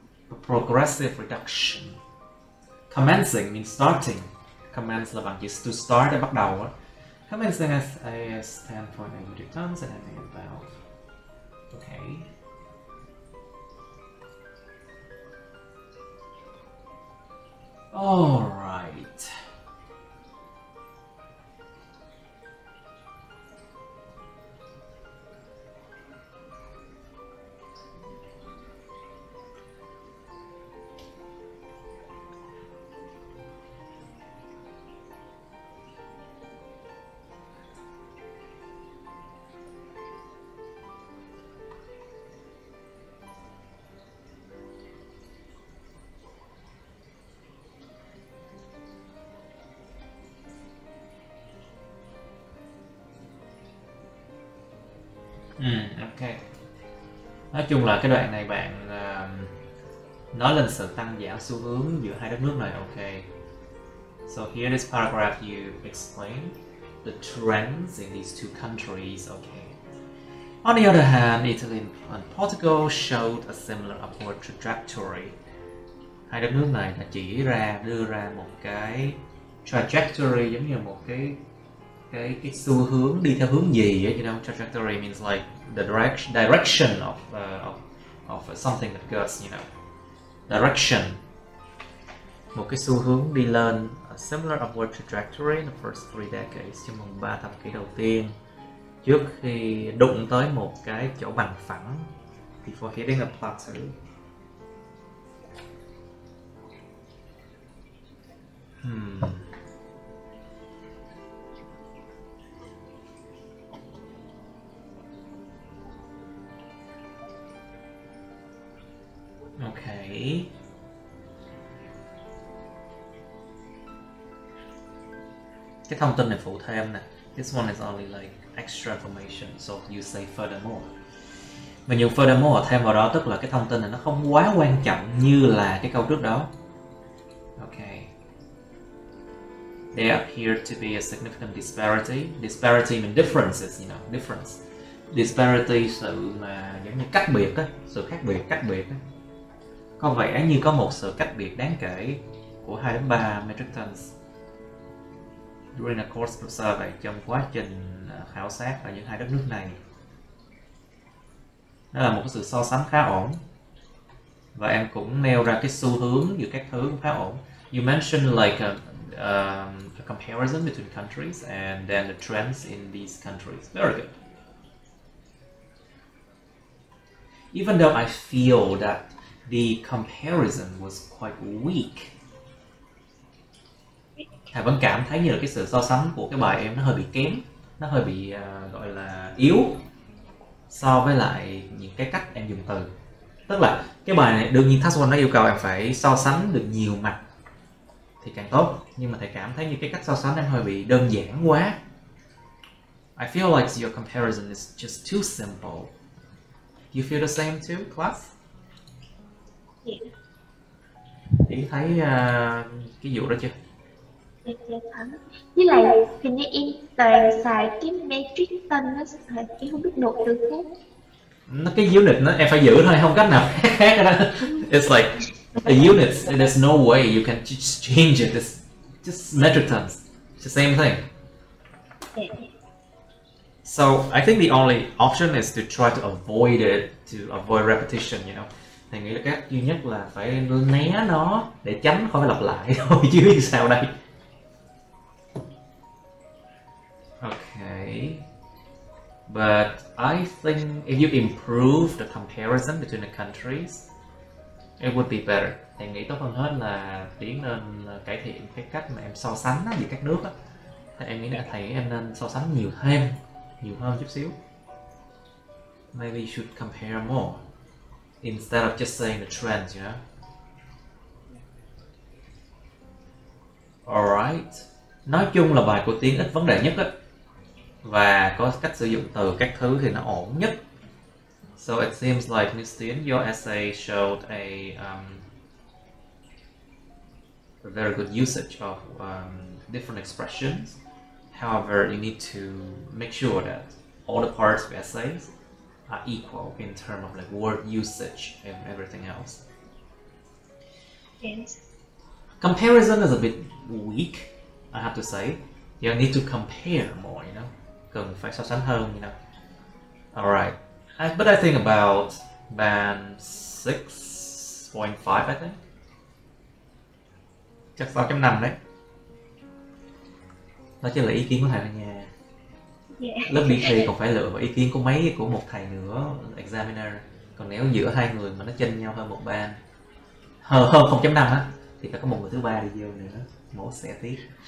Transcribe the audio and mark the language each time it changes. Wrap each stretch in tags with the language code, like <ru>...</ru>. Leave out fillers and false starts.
<en>A progressive reduction. Commencing means starting.</en> <vi>Commence là bằng chữ</vi> <en>to start</en> <vi>để bắt đầu á.</vi> <en>Commencing as a standpoint and returns and anything about. Okay. All right. Ok.</en> <vi>Nói chung là cái đoạn này bạn nói lên sự tăng giảm xu hướng giữa hai đất nước này.</vi> <en>Ok. So here this paragraph you explain the trends in these two countries. Okay. On the other hand, Italy and Portugal showed a similar upward trajectory.</en> <vi>hai đất nước này là đưa ra một cái trajectory, giống như một cái xu hướng đi theo hướng gì ấy,</vi> <en>you know. Trajectory means like the direction of something that goes, you know, direction,</en> <vi>một cái xu hướng đi lên,</vi> <en>a similar upward trajectory in the first 3 decades,</en> <vi>trong vòng 3 thập kỷ đầu tiên, trước khi đụng tới một cái chỗ bằng phẳng,</vi> <en>before hitting a plateau. Okay.</en> <vi>Cái thông tin này phụ thêm nè.</vi> <en>This one is only like extra information, so you say furthermore.</en> <vi>Mình dùng furthermore thêm vào đó, tức là cái thông tin này nó không quá quan trọng như là cái câu trước đó.</vi> <en>Okay. There appeared to be a significant disparity. Disparity means differences, you know, difference.</en> <vi>Disparity, sự mà giống như cách biệt á, sự khác biệt á. Có vẻ như có một sự cách biệt đáng kể của 2 đến 3</vi> <en>metric tons during a course of survey,</en> <vi>trong quá trình khảo sát ở những hai đất nước này. Đó là một cái sự so sánh khá ổn. Và em cũng nêu ra cái xu hướng giữa các thứ cũng khá ổn.</vi> <en>You mentioned like a comparison between countries and then the trends in these countries. Very good. Even though I feel that the comparison was quite weak,</en> <vi>Hà vẫn cảm thấy như là cái sự so sánh của cái bài em nó hơi bị kém, nó hơi bị gọi là yếu so với lại những cái cách em dùng từ. Tức là cái bài này đương nhiên task 1 nó yêu cầu em phải so sánh được nhiều mặt thì càng tốt, nhưng mà thầy cảm thấy như cái cách so sánh em hơi bị đơn giản quá.</vi> <en>I feel like your comparison is just too simple. You feel the same too, class? Yeah.</en> <vi>Chị thấy cái vụ đó chưa? Với lại hình như em toàn xài cái metric tân đó, em không biết nộp từ khác. Nó cái unit nó em phải giữ thôi, không cách nào khác đó.</vi> <en>It's like the units, there's no way you can just change it. It's just metric tons. It's the same thing. Yeah. So I think the only option is to try to avoid it, to avoid repetition, you know.</en> <vi>Thầy nghĩ là cách duy nhất là phải né nó để tránh khỏi phải lặp lại thôi, chứ biết sao đây.</vi> <en>Okay. But I think if you improve the comparison between the countries, it would be better.</en> <vi>Thầy nghĩ tốt hơn hết là tiến lên là cải thiện cái cách mà em so sánh giữa các nước á. Thì em nghĩ là thầy em nên so sánh nhiều hơn chút xíu.</vi> <en>Maybe you should compare more instead of just saying the trends, you know. Alright.</en> <vi>Nói chung là bài của Tiến ít vấn đề nhất á, và có cách sử dụng từ các thứ thì nó ổn nhất.</vi> <en>So it seems like Miss Tiến, your essay showed a very good usage of different expressions. However, you need to make sure that all the parts of essays are equal in terms of like word usage and everything else. Yes. Comparison is a bit weak, I have to say. You need to compare more, you know.</en> <vi>Cần phải so sánh hơn,</vi> <en>you know. Alright. But I think about band 6.5, I think.</en> <vi>Chắc 6.5 đấy. Đó chỉ là ý kiến của thầy ở nhà.</vi> <en>Yeah.</en> <vi>Lớp đi thi còn phải lựa vào ý kiến của của một thầy nữa, examiner. Còn nếu giữa hai người mà nó chênh nhau hơn một ban, hơn 0.5 á, thì phải có một người thứ ba đi vô nữa, mổ xẻ tiếp.</vi>